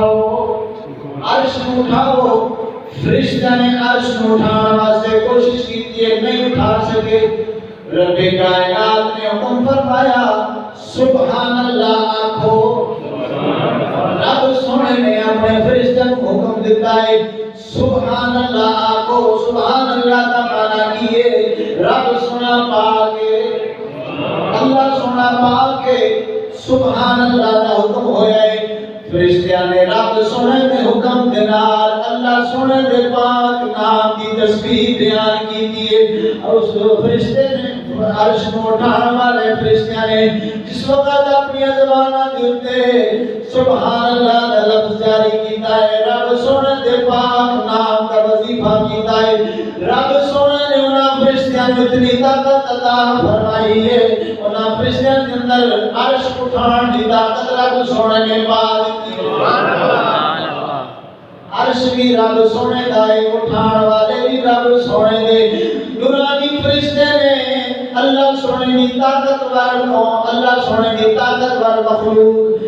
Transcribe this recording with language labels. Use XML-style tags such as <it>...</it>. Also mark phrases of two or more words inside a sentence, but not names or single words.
<pa>اٹھاؤ فرشتے نے عرش کو اٹھانے واسطے کوشش کی تھی نہیں اٹھا سکے رب کائنات نے حکم فرمایا</pa> <ar>سبحان اللہ</ar> <pa>آکھو رب سونے نے اپنے فرشتے کو حکم دیتا ہے</pa> <ar>سبحان اللہ</ar> <pa>آکھو</pa> <ar>سبحان اللہ</ar> <pa>کا معنی کیے رب سونا پاکے اللہ سونا پاکے</pa> <ar>سبحان اللہ</ar> <pa>کا حکم ہویا ہے فرشتیاں نے رب سونے دے حکم دے نال اللہ سونے دے پاک نام کی تسبیح بیان کی دیئے اور اس فرشتے نے عرش کو اٹھانے والے فرشتیاں نے جس وقت اپنی زبانہ دیتے</pa> <ar>سبحان اللہ</ar> <pa>کا لفظ جاری کیتا ہے رب سونے دے پاک نام کا وظیفہ کیتا ہے رب سونے نے انہاں فرشتیاں کو اتنی طاقت عطا فرمائی ہے انہاں فرشتیاں کے اندر عرش اٹھان دی طاقت رب سونے نے پا دی عرش بھی رب سونے دا ہے اٹھان والے بھی رب سونے دے نورانی فرشتے نے اللہ سونے کی طاقتور کو اللہ سونے کی طاقتور مخلوق</pa>